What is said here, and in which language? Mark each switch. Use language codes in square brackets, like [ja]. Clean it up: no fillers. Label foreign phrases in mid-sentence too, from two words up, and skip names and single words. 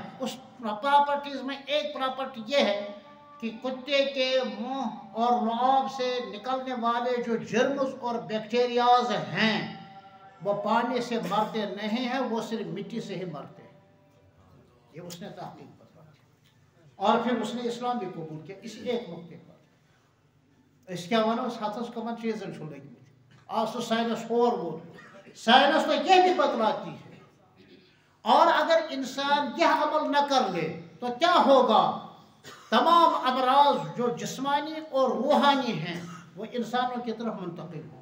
[ur] اس پراپرٹیز میں ایک پراپرٹی یہ ہے کہ کتے کے منہ اور لعاب سے نکلنے والے جو جرمز اور بیکٹیریاز ہیں وہ پانی سے مرتے نہیں ہیں، وہ صرف مٹی سے ہی مرتے ہیں. یہ اس نے تحقیق بتلا دی. اور پھر اس نے اسلام بھی قبول کیا اس ایک نقطے پر. اس [ks] کیا ونو ہاتھس کمن چیزن چھو لگی [ur] آج تو سائنس اور وہ سائنس تو یہ بھی بتلاتی ہے. اور اگر انسان یہ عمل نہ کر لے تو کیا ہوگا؟ تمام امراض جو جسمانی اور روحانی ہیں وہ انسانوں کی طرف منتقل ہوں.